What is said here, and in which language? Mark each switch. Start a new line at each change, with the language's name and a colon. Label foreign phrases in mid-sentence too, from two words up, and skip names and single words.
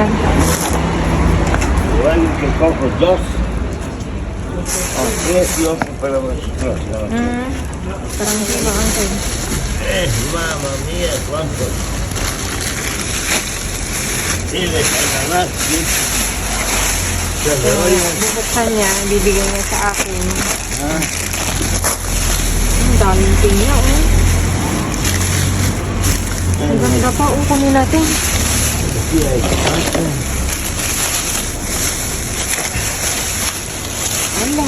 Spanish: igual que cojo dos. O tres y otro para vosotros. Tranquilo, Uncle. Mamma mía, cuánto. Dile que nada más.
Filipino: Buksan niya, bibigyan niya sa akin. Ah. Ang daming pinya, oh. Ang ganda pa, oh, kunin natin. Ala.